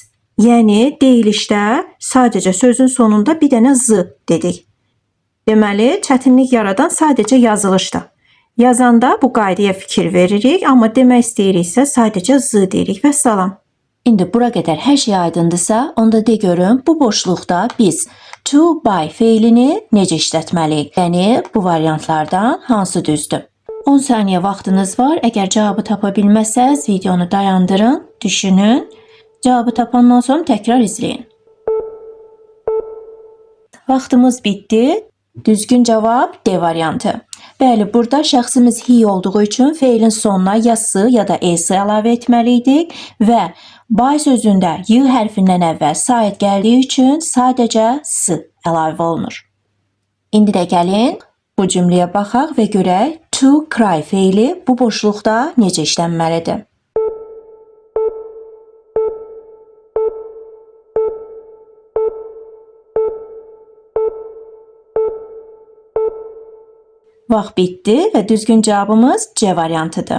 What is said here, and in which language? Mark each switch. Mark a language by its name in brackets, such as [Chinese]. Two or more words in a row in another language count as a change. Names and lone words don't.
[Azerbaijani] Yəni deyilişdə sadəcə sözün sonunda bir dənə z dedik. Deməli, çətinlik yaradan sadəcə yazılışdır. Yazanda bu qaydaya fikir veririk, amma demək istəyiriksə sadəcə z deyirik və salam. İndi bura qədər hər şey aydındırsa, onda de görüm bu boşluqda biz [English] to by [Azerbaijani] feilini necə işlətməliyik? Yəni bu variantlardan hansı düzdür? 10 saniyə vaxtınız var. Əgər cavabı tapa bilməsəz, videonu dayandırın, düşünün. Cavabı tapandan sonra təkrar izləyin. Vaxtımız bitdi. Düzgün cavab D variantı. Bəli, burada şəxsimiz he olduğu üçün feilin sonuna ya s ya da es əlavə etməliydik və by sözündə y hərfindən əvvəl sait gəldiyi üçün sadəcə s əlavə olunur. İndi də gəlin bu cümləyə baxaq və görək [English] to cry [Azerbaijani] feili bu boşluqda necə işlənməlidir. Vaxt bitdi və düzgün cavabımız C variantıdır.